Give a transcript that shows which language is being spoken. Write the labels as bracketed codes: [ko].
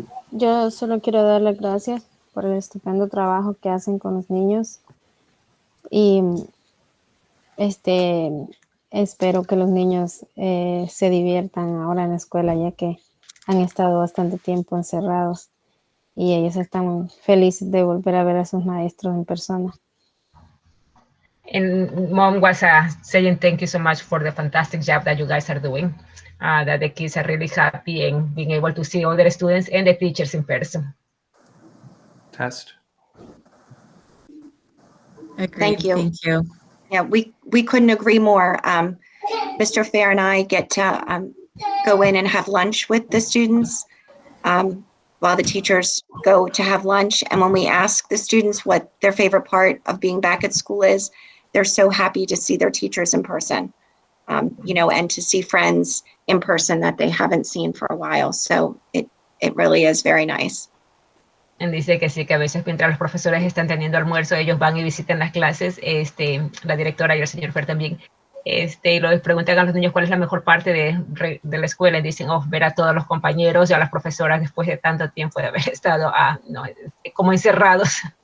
[es] Yo solo quiero darles gracias por el estupendo trabajo que hacen con los niños y espero que los niños se diviertan ahora en la escuela, ya que han estado bastante tiempo encerrados y ellos están felices de volver a ver a sus maestros en persona. [en] And mom was saying thank you so much for the fantastic job that you guys are doing. That the kids are really happy and being able to see all their students and the teachers in person. Test. Agreed. Thank you. Thank you. Yeah, we couldn't agree more. Mr. Fair and I get to go in and have lunch with the students while the teachers go to have lunch. And when we ask the students what their favorite part of being back at school is, they're so happy to see their teachers in person, and to see friends in person that they haven't seen for a while. So it really is very nice. [es] Y dice que sí, que a veces mientras los profesores están teniendo almuerzo, ellos van y visitan las clases, la directora y el señor Fer también, y les preguntan a los niños cuál es la mejor parte de la escuela, y dicen, ver a todos los compañeros y a las profesoras después de tanto tiempo de haber estado como encerrados.